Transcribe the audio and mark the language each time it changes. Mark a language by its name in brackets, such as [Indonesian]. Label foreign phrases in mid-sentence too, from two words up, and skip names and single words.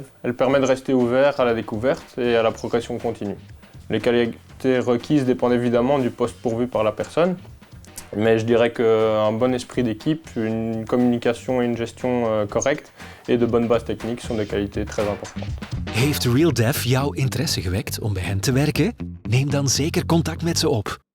[French] Elle permet de rester ouvert à la découverte et à la progression continue. Les qualités requises dépendent évidemment du poste pourvu par la personne, mais je dirais qu'un bon esprit d'équipe, une communication et une gestion correcte et de bonnes bases techniques sont des qualités très importantes. [Dutch] Heeft RealDev jouw interesse gewekt om bij hen te werken? Neem dan zeker contact met ze op.